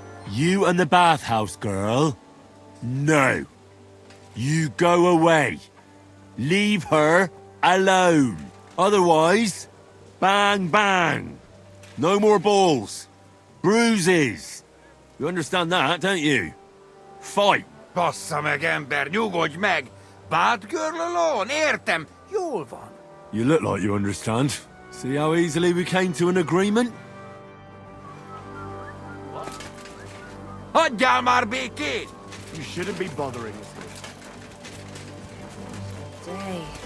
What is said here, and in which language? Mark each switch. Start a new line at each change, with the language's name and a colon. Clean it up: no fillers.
English: You and the bathhouse girl? No. You go away. Leave her alone. Otherwise, bang, bang. No more balls. Bruises. You understand that, don't you? Fight!
Hungarian: Bassza meg, ember, nyugodj meg!
English: Bad girl alone,
Hungarian: értem, jól van.
English: You look like you understand. See how easily we came to an agreement?
Hungarian: Hagyjál már békén!
English: You shouldn't be bothering us. Day.